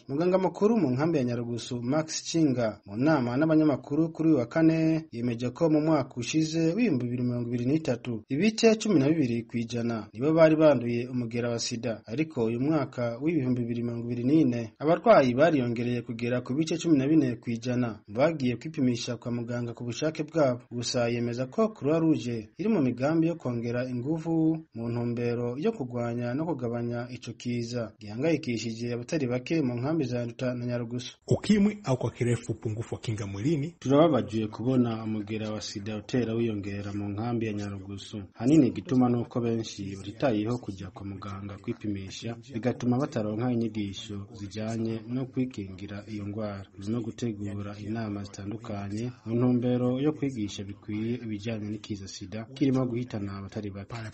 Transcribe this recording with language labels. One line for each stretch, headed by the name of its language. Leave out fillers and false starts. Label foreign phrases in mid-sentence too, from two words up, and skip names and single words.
Rundi: Muganga mukuru mu nkambi ya Nyarugusu Max Chinga mu nama n'abanyamakuru kuri wa kane yemeje ko mu mwaka ushize w'2023 ibice 12 kwijana nibo bari banduye umugera wa sida, ariko uyu mwaka w'2024 abarwayi bariyongereye kugera ku bice 14 kwijana bagiye kwipimisha kwa muganga ku bushake bwabo. Gusa yemeza ko Croix Rouge iri mu migambi yo kongera ingufu mu ntumbero yo kugwanya no kugabanya ico kiza gihangayikishije abatari bake mu nkambi za Nduta na Nyarugusu.
Swahili: Ukimwi au kwa kirefu upungufu wa kinga mwilini.
Rundi: Turababajiye kubona umugera wa sida utera wiyongera mu nkambi ya Nyarugusu. Hanini gituma nuko benshi baritayeho kujya kwa muganga kwipimisha, bigatuma bataronka inyigisho zijyanye no kwikingira iyo ndwara no gutegura inama zitandukanye mu ntumbero yo kwigisha bikwiye ibijyanye n'ikiza sida kirimo guhitana abatari bake.